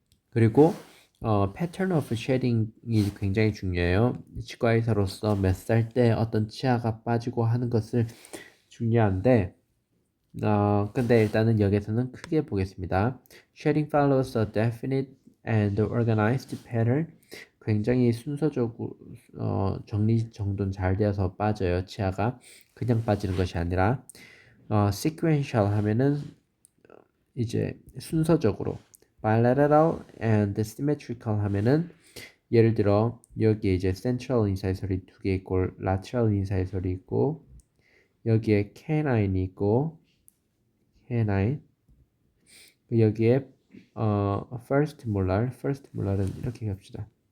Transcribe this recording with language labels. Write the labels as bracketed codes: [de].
[ko] 그리고 pattern of shading이 굉장히 중요해요. 치과 의사로서 몇 살 때 어떤 치아가 빠지고 하는 것을 중요한데 근데 일단은 여기서는 크게 보겠습니다. [en] Shading follows a definite and organized pattern. [ko] 굉장히 순서적으로 정리정돈 잘 되어서 빠져요. 치아가 그냥 빠지는 것이 아니라 sequential 하면은 이제 순서적으로 [en] bilateral and symmetrical [ko] 하면은 예를 들어 여기에 이제 central 인사이설이 두 개 있고 lateral 인사이설이 있고 여기에 canine 있고 canine 여기에 first molar은 이렇게 갑시다.